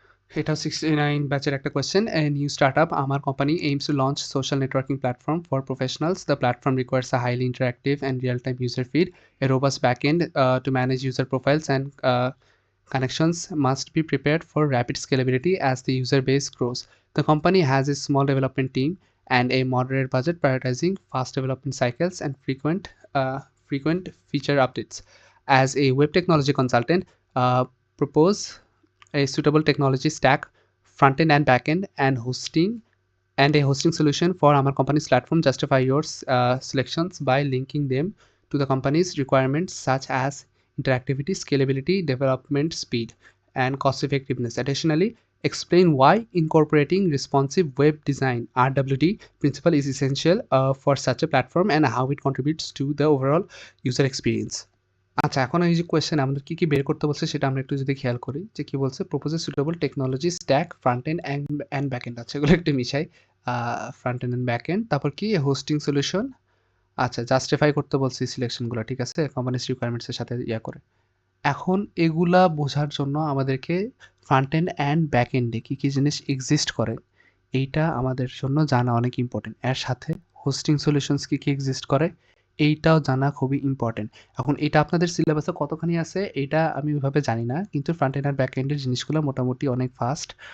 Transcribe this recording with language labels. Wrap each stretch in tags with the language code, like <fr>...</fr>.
<bn>এটা 69 ব্যাচের একটা কোয়েশ্চেন</bn> <en>a new startup</en> <bn>আমার company</bn> <en>aims to launch social networking platform for professionals the platform requires a highly interactive and real-time user feed a robust backend to manage user profiles and connections must be prepared for rapid scalability as the user base grows the company has a small development team and a moderate budget prioritizing fast development cycles and frequent feature updates as a web technology consultant propose a suitable technology stack, front-end and back-end, and a hosting solution for our company's platform. Justify your selections by linking them to the company's requirements such as interactivity, scalability, development speed, and cost effectiveness. Additionally, explain why incorporating responsive web design (RWD) principle is essential for such a platform and how it contributes to the overall user experience.</en> <bn>আচ্ছা এখন এই যে question আমাদের কি বের করতে বলছে সেটা আমরা একটু যদি খেয়াল করি যে কি বলছে</bn> <en>propose a suitable technology stack</en> <bn>front end and back end আছে এগুলো একটু মিশাই ফ্রন্ট এন্ড ব্যাক এন্ড তারপর কি হোস্টিং সলিউশন আচ্ছা জাস্টিফাই করতে বলছি সিলেকশনগুলো ঠিক আছে কোম্পানিজ রিকোয়ারমেন্টস এর সাথে করে এখন এগুলা বোঝার জন্য আমাদেরকে ফ্রন্ট এন্ড অ্যান্ড ব্যাক এন্ডে কি জিনিস এক্সিস্ট করে এইটা আমাদের জন্য জানা অনেক ইম্পর্টেন্ট এর সাথে হোস্টিং সলিউশনস কি এক্সিস্ট করে এইটাও জানা খুবই ইম্পর্টেন্ট এখন এটা আপনাদের সিলেবাসে কতখানি আছে এটা আমি ওইভাবে জানি না কিন্তু ফ্রন্ট এন্ড আর ব্যাক এন্ডের জিনিসগুলো মোটামুটি অনেক ফাস্ট</bn>